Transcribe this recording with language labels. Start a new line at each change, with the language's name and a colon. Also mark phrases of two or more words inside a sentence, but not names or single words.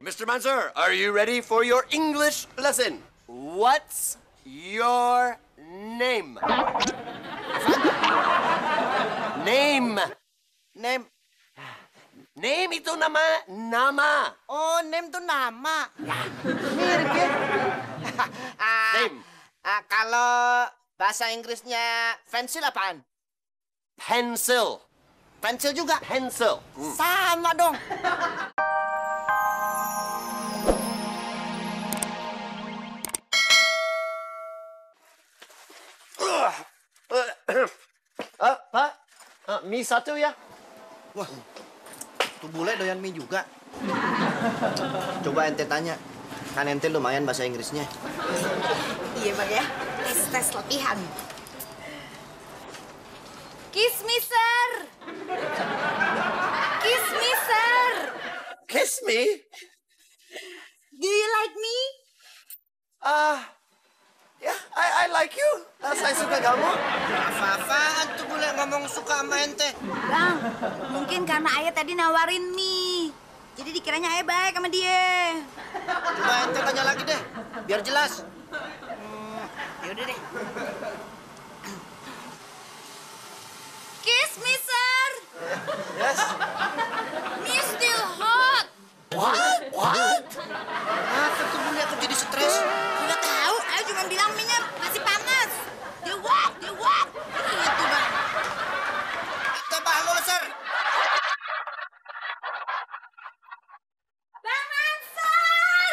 English: Manser, are you ready for your English lesson? What's your name? Name. Name.
Indonesian: Name itu nama. Oh, name tuh nama. Mirip ya.
English: Name.
Indonesian: Kalau bahasa Inggrisnya pensil apaan?
English: Pencil.
Indonesian: Pensil juga?
English: Pencil.
Indonesian: Sama dong. Pak, mie satu ya? Wah, tuh bule doyan mie juga. Coba ente tanya, kan ente lumayan bahasa Inggrisnya. Iya bang ya, tes latihan.
English: Kiss me sir. Kiss me sir. Kiss me? Do you like me? Ya, I like you.
Indonesian: Saya suka kamu. Apa-apaan tuh bule ngomong suka sama ente? Bang, mungkin karena ayah tadi nawarin mie. Jadi dikiranya ayah baik sama dia. Coba ente tanya lagi deh, biar jelas. Yaudah deh.
English: Kiss me sir. Yes. Me still hot. What?
Indonesian: Apa tuh bule aku jadi stres? Nggak tahu, ayah cuma bilang mie-nya masih panas. Dia wak. Gitu bang. Coba halo sir. Bang Mansur!